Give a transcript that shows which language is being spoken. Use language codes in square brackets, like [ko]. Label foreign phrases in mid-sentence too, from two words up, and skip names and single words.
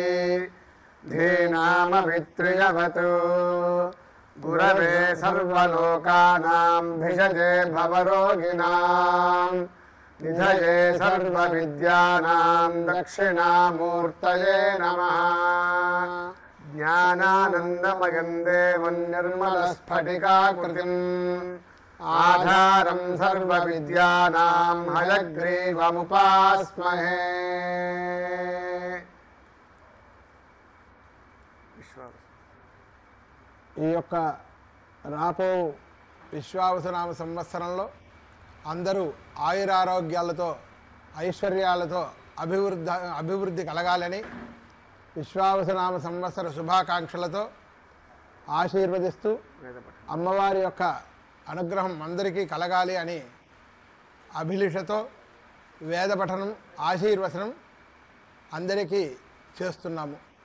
[sa] धीनामभित्रियवतु गुरवे सर्वलोकानां भिषजे भवरोगिणां निधये सर्वविद्यानां दक्षिणामूर्तये नमः। ज्ञानानन्दमयं देवं निर्मलस्फटिकाकृतिम् आधारं सर्वविद्यानां हयग्रीवमुपास्महे। [te] ఈ యొక్క రాపో విశ్వావసునామ సంవత్సరంలో అందరూ ఆయురారోగ్యాలతో ఐశ్వర్యాలతో అభివృద్ధి కలగాలని విశ్వావసునామ సంవత్సర శుభాకాంక్షలతో ఆశీర్వదిస్తూ అమ్మవారి యొక్క అనుగ్రహం అందరికీ కలగాలి అని అభిలిషతో వేద పఠనం ఆశీర్వచనం అందరికీ చేస్తున్నాము.